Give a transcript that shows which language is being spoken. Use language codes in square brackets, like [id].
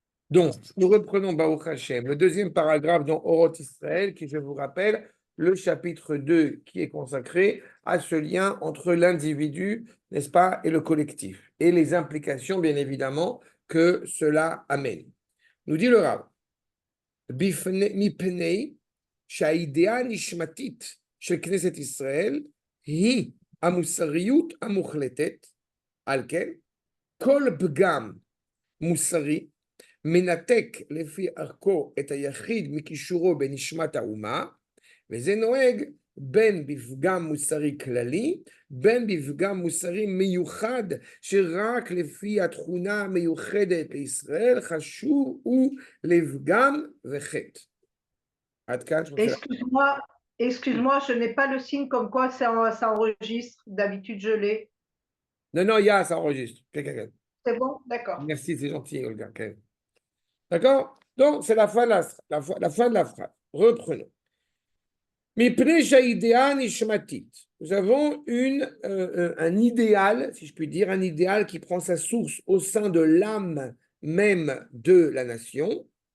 [fr] Donc, nous reprenons Baruch Hashem, le deuxième paragraphe dans Oroth Israël, qui, je vous rappelle, le chapitre 2, qui est consacré à ce lien entre l'individu, n'est-ce pas, et le collectif, et les implications, bien évidemment, que cela amène. Nous dit le Rav, [he] Mipnei, שהאידאה הנשמתית של כנסת ישראל היא המוסריות המוחלטת, על כן, כל פגם מוסרי מנתק לפי ערכו את היחיד מקישורו בנשמת האומה, וזה נוהג בין בפגם מוסרי כללי, בין בפגם מוסרי מיוחד, שרק לפי התכונה המיוחדת לישראל חשוב הוא לפגם וחטא. עד כאן. [fr] Excuse-moi, je n'ai pas le signe comme quoi ça enregistre. D'habitude, je l'ai. Non, ça enregistre. C'est bon? D'accord. Merci, c'est gentil, Olga. D'accord? Donc, c'est la fin de la phrase. Reprenons. Nous avons un idéal, si je puis dire, un idéal qui prend sa source au sein de l'âme même de la nation.